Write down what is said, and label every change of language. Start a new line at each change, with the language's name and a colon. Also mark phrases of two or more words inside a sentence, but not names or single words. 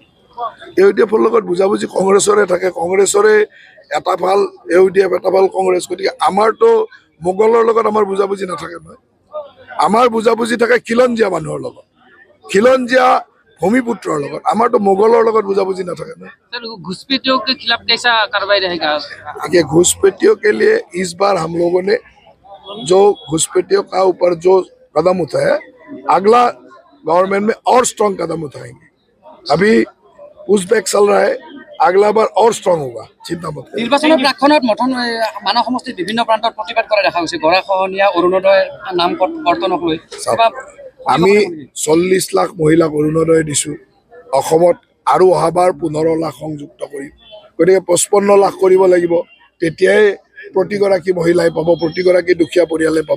Assamese: ইউডিএফৰ লগত বুজাবুজি কংগ্ৰেছৰে থাকে। কংগ্ৰেছৰে এটা ভাল ইউডিএফ, এটা ভাল কংগ্ৰেছ। গতিকে আমাৰতো মোগলৰ লগত আমাৰ বুজাবুজি নাথাকে নহয়। আমাৰ বুজাবুজি থাকে খিলঞ্জীয়া মানুহৰ লগত, খিলঞ্জীয়া ভূমিপুত্ৰৰ লগত। আমাৰতো মোগলৰ লগত বুজাবুজি নাথাকে নহয়।
Hindi: घुसपैठियों के खिलाफ कैसा कार्रवाई रहेगा? देखिए, घुसपैठियों के लिए इस बार हम लोगों ने जो घुसपैठियों का ऊपर जो कदम उठाया, अगला गवर्नमेंट में और स्ट्रॉन्ग कदम उठाएंगे। अभी उज़्बेक चल रहा है, अगला बार और स्ट्रॉन्ग होगा, चिंता मत करिए।
Assamese: নিৰ্বাচনৰ প্ৰাক্ষণত মানস সমষ্টিত বিভিন্ন প্ৰান্তত প্ৰতিবাদ কৰা দেখা গৈছে। গৰাখহনীয়া অৰুণোদয় নাম কৰ্তনক লৈ আমি 40 লাখ মহিলাক অৰুণোদয় দিছোঁ। অসমত আৰু অহাবাৰ 15 লাখ সংযুক্ত কৰিম। গতিকে 55 লাখ কৰিব লাগিব, তেতিয়াই প্ৰতিগৰাকী মহিলাই পাব, প্ৰতিগৰাকী দুখীয়া পৰিয়ালে পাব।